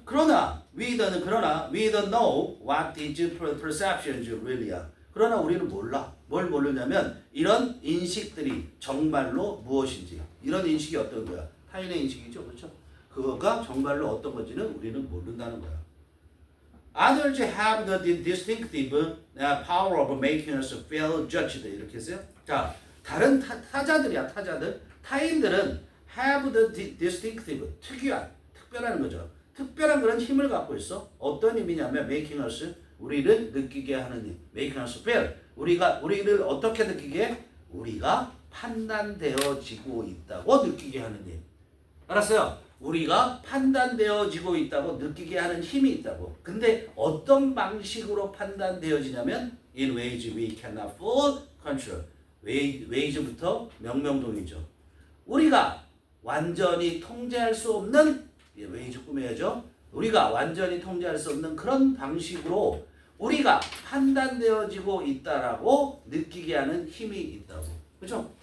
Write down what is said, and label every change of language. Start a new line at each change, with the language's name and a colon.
Korean: 그러나
English: we don't know what these perceptions really are.
Korean: 그러나 우리는 몰라. 뭘 모르냐면 이런 인식들이 정말로 무엇인지 이런 인식이 어떤 거야? 타인의 인식이죠. 그렇죠? 그거가 정말로 어떤 건지는 우리는 모른다는 거야.
English: Others have the distinctive power of making us feel judged.
Korean: 이렇게 했어요. 자, 다른 타자들이야, 타자들. 타인들은
English: have the distinctive,
Korean: 특이한, 특별한 거죠. 특별한 그런 힘을 갖고 있어. 어떤 힘이냐면
English: making us,
Korean: 우리를 느끼게 하는 힘.
English: making us feel.
Korean: 우리를 어떻게 느끼게? 우리가 판단되어지고 있다고 느끼게 하는 힘. 알았어요? 우리가 판단되어지고 있다고 느끼게 하는 힘이 있다고. 근데 어떤 방식으로 판단되어지냐면
English: in ways we cannot full control.
Korean: ways부터 명명동이죠. 우리가 완전히 통제할 수 없는 ways 꾸며야죠. 우리가 완전히 통제할 수 없는 그런 방식으로 우리가 판단되어지고 있다라고 느끼게 하는 힘이 있다고. 그렇죠?